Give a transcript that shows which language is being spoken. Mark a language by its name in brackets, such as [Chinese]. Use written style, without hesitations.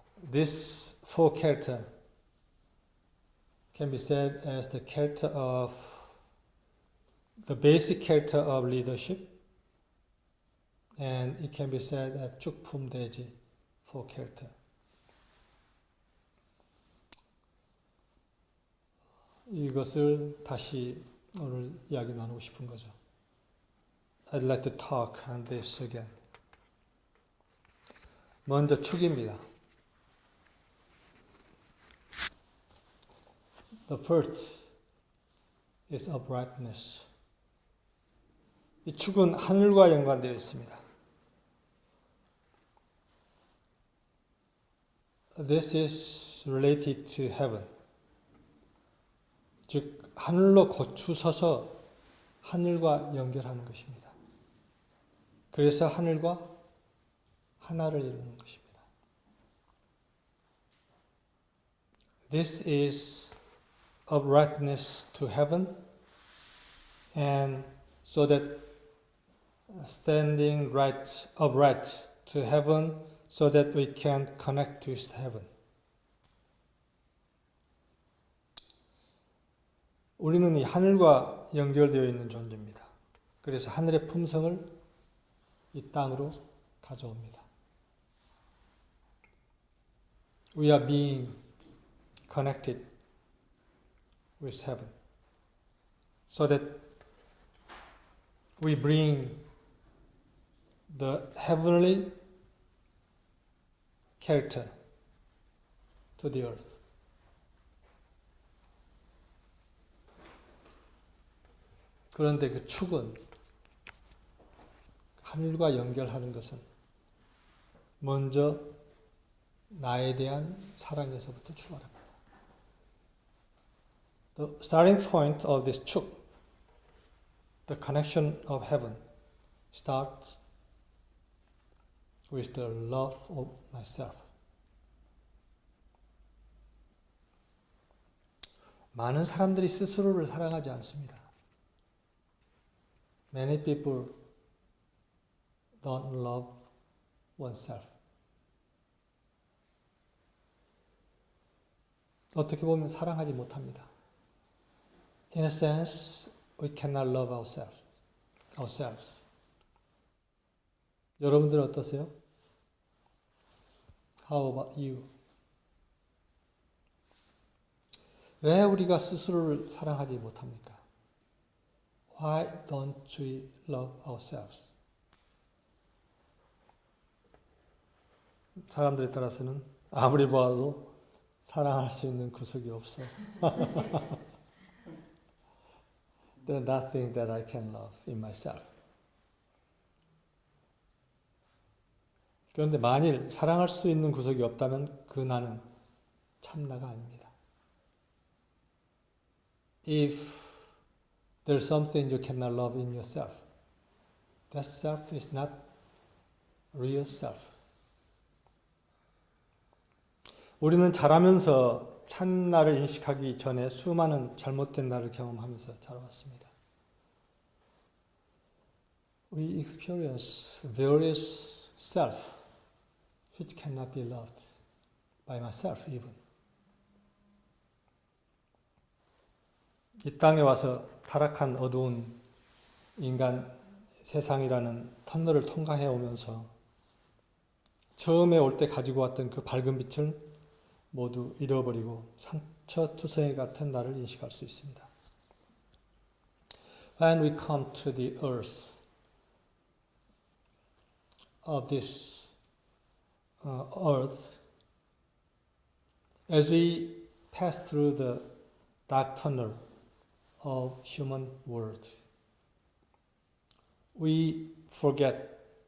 [English] This four character can be said as the character of the basic character of leadership, and it can be said as 축품대지 for character. [Korean] 이것을 다시 오늘 이야기 나누고 싶은 거죠. [English] I'd like to talk on this again. [Korean] 먼저 축입니다. [English] The first is uprightness. [Korean] 이 축은 하늘과 연관되어 있습니다. [English] This is related to heaven. [Korean] 즉 하늘로 고추서서 하늘과 연결하는 것입니다. 그래서 하늘과 하나를 이루는 것입니다. [English] This is uprightness to heaven, and so that standing upright to heaven, so that we can connect to heaven. [Korean] 우리는 이 하늘과 연결되어 있는 존재입니다. 그래서 하늘의 품성을 이 땅으로 가져옵니다. [English] We are being connected with heaven, so that we bring the heavenly character to the earth. [Korean] 그런데 그 축은 하늘과 연결하는 것은 먼저 나에 대한 사랑에서부터 출발합니다. [English] The starting point of this 축, the connection of heaven, starts with the love of myself. [Korean] 많은 사람들이 스스로를 사랑하지 않습니다. [English] Many people don't love oneself. [Korean] 어떻게 보면 사랑하지 못합니다. [English] In a sense, we cannot love ourselves. [Korean] 여러분들은 어떠세요? [English] How about you? [Korean] 왜 우리가 스스로를 사랑하지 못합니까? [English] Why don't we love ourselves? [Korean] 사람들에 따라서는 아무리 보아도 사랑할 수 있는 구석이 없어. [English] There's nothing that I can love in myself. [Korean] 그런데 만일 사랑할 수 있는 구석이 없다면 그 나는 참나가 아닙니다. [English] If there's something you cannot love in yourself, that self is not real self. [Korean] 우리는 자라면서 참나를 인식하기 전에 수많은 잘못된 나를 경험하면서 자라왔습니다. [English] We experience various self which cannot be loved by myself even. [Korean] 이 땅에 와서 타락한 어두운 인간 세상이라는 터널을 통과해 오면서 처음에 올 때 가지고 왔던 그 밝은 빛을 모두 잃어버리고 상처투성이 같은 나를 인식할 수 있습니다. [English] When we come to the earth of this earth, as we pass through the dark tunnel of human world, we forget